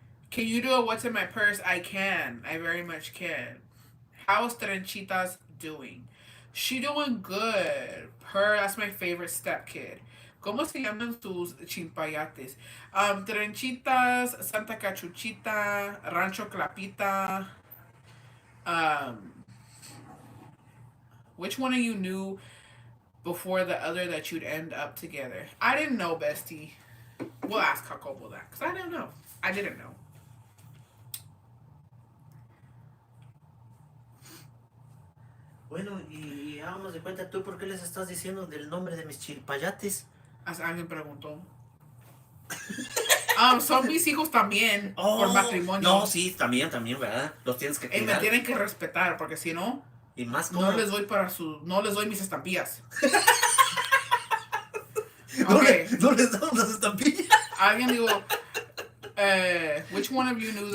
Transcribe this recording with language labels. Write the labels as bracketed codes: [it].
[en] Can you do a what's in my purse? I can. I very much can. How's Trenchitas doing? She doing good. Her, that's my favorite stepkid. [es] ¿Cómo se llaman tus chimpayates? Trenchitas, Santa Cachuchita, Rancho Clapita. [en] Which one of you knew before the other that you'd end up together? I didn't know, bestie. We'll ask Jacobo that, because I didn't know. I didn't know. [es] Bueno, y háganos de cuenta, ¿tú por qué les estás diciendo del nombre de mis chilpayates? Alguien preguntó. Son mis hijos también, por matrimonio. No, sí, también, ¿verdad? Los tienes que cuidar. Y me tienen que respetar, porque si no, y más como... no les doy mis estampillas. [en] Okay. [es] No les damos las estampillas. Alguien digo, [en] which one of you knew